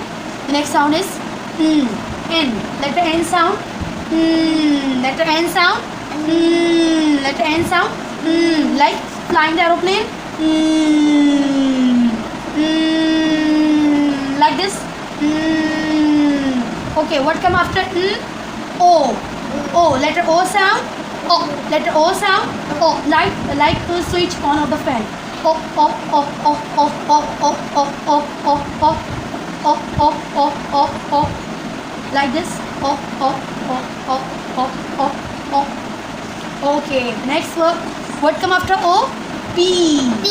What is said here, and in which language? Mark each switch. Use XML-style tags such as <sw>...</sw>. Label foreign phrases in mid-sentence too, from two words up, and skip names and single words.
<en>The next sound is N. Letter N sound. Letter N sound. Letter N sound. Like flying the aeroplane. Like this. Okay, what come after O? O. Letter O sound. O. Letter O sound. O. Like the switch on of the fan. O. O. O. O. O. O. O. O. O. O. O. O. O. O. O. O. Like this. O. O. O. O. O. O. O. Okay. Next word. What come after O? P. P.</en>